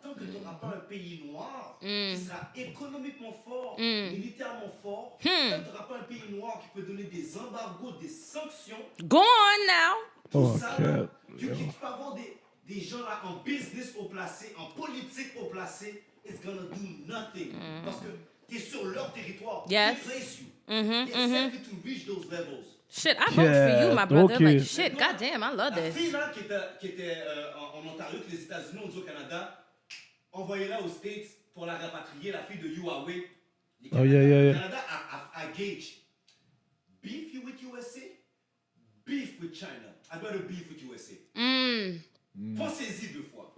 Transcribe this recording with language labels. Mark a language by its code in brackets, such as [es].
[fr] Tant que tu n'auras pas un pays noir qui sera économiquement fort, militairement fort, tant que tu n'auras pas un pays noir qui peut donner des embargos, des sanctions, [en] Go on now. [fr] tout ça, [en] Ok. [fr] là, tu peux avoir des gens là en business haut placé, en politique haut placé, [en] it's gonna do nothing. [fr] Parce que tu es sur leur territoire. [en] Yes. They place you. They set you to reach those levels. Shit, I vote for you, my brother. ok. Like, shit, goddamn, I love [fr] La [en] this. [fr] fille là qui était en Ontario, que les États-Unis ont dit au Canada, envoyez-la aux States pour la rapatrier, la fille de Huawei. Le [en] Oh, yeah. [fr] Canada a gauge. [en] Beef you with USA, beef with China. I'd rather beef with USA. [fr] Pensez-y 2 fois.